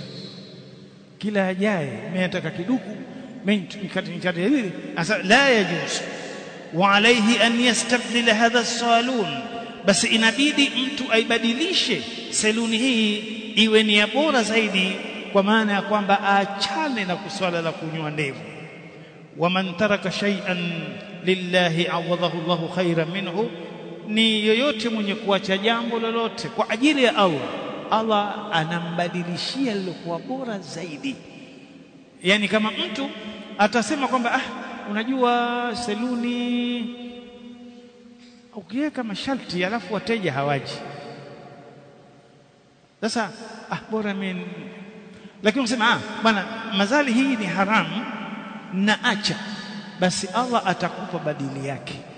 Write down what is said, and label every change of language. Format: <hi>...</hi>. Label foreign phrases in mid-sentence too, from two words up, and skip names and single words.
<sw>Kila ajaye mimi nataka kiduku, mimi nikate hili, asa</sw> <ar>لا يجوز. وعليه أن يستبدل هذا الصالون,</ar> <sw>basi inabidi mtu aibadilishe seluni hii iwe ni ya bora zaidi, kwa maana ya kwamba aachane na kuswala la kunyoa ndevu.</sw> <ar>ومن ترك شيئا لله عوضه الله خيرا منه,</ar> <sw>ni yoyote mwenye kuacha jambo lolote kwa ajili ya Allah, Allah anambadilishia lilokuwa bora zaidi. Yani kama mtu atasema kwamba unajua seluni ukiweka masharti alafu wateja hawaji, sasa bora mimi, lakini unasema bwana mazali hii ni haramu na acha, basi Allah atakupa badili yake.</sw>